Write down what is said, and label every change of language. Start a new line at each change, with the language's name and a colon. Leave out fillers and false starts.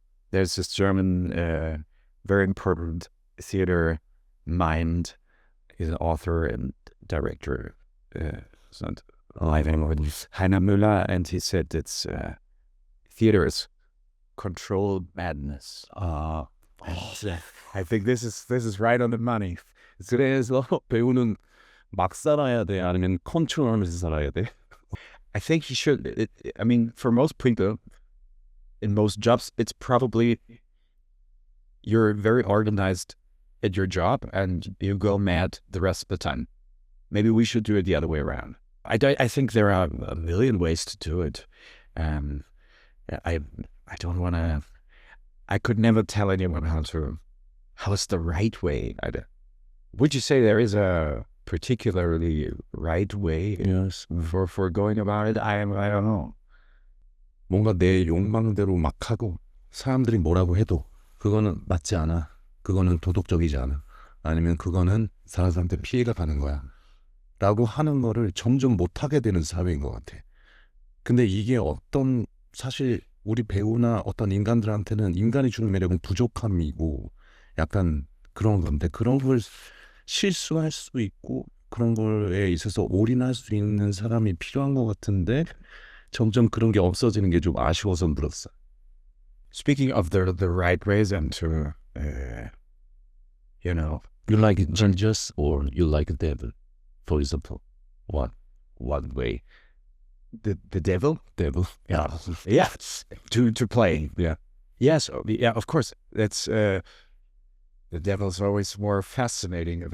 English: There's this German, very important theater mind. He's an author and director. Heiner Müller, and he said it's theater is controlled madness. I think this is right on the money.
Korean: 그래서 배우는 막 살아야 돼? 아니면 컨트롤하면서 살아야 돼?
English: I think he should. I mean, for most people, in most jobs, it's probably you're very organized at your job and you go mad the rest of the time. Maybe we should do it the other way around. I think there are a million ways to do it. I don't want to. I could never tell anyone how's the right way. Would you say there is a particularly right way Yes. for going about it? I don't know.
Korean: 뭔가 내 욕망대로 막 하고 사람들이 뭐라고 해도 그거는 맞지 않아. 그거는 도덕적이지 않아. 아니면 그거는 다른 사람한테 피해가 가는 거야. 라고 하는 거를 점점 못하게 되는 사회인 것 같아. 근데 이게 사실 우리 배우나 어떤 인간들한테는 인간이 주는 매력은 부족함이고 약간 그런 건데 그런 걸 실수할 수 있고 그런 거에 있어서 올인할 수 있는 사람이 필요한 것 같은데 점점 그런 게 없어지는 게 좀 아쉬워서 물었어.
English: Speaking of the right ways and to, You like Jesus or you like the devil, for example? What way? the devil, Yeah. yeah, to play, Yeah. yes, yeah, of course. That's the devil's always more fascinating.